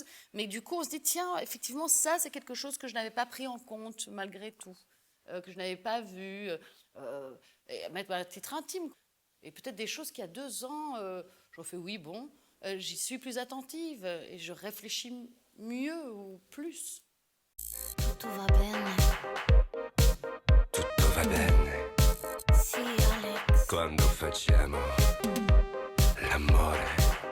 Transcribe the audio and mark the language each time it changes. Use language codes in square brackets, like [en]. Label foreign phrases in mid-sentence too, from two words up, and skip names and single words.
[fr] Mais du coup, on se dit, tiens, effectivement, ça c'est quelque chose que je n'avais pas pris en compte malgré tout. Que je n'avais pas vu, mettre à titre intime. Et peut-être des choses qu'il y a 2 ans, je fais oui, bon, j'y suis plus attentive et je réfléchis mieux ou plus. [it] tutto va bene. Tutto va bene Sì, Alex. quando facciamo l'amore.